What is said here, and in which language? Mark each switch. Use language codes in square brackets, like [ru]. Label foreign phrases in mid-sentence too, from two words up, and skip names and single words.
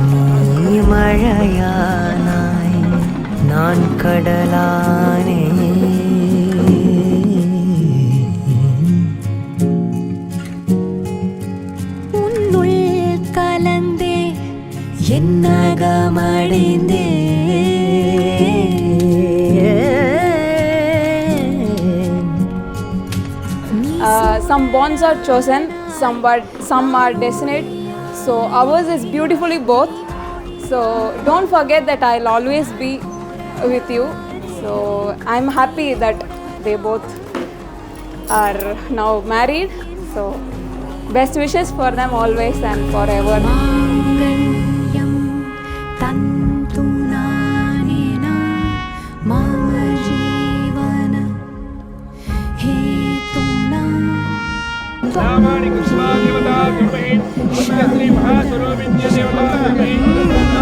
[ta] மழையானாய் நான் கடலானே உன்னுள் கலந்தே என்னகமடைந்தே. [en] Some bonds are chosen, some are destined. So ours is beautifully both. So don't forget that I'll always be with you. So I'm happy that they both are now married. So best wishes for them always and forever. [sa] मांगल्यं तन्तुनानेन मम जीवन हेतुना. सामानि कृष्णा देवता गुरुवे श्री महास्वरूपिण्य देवता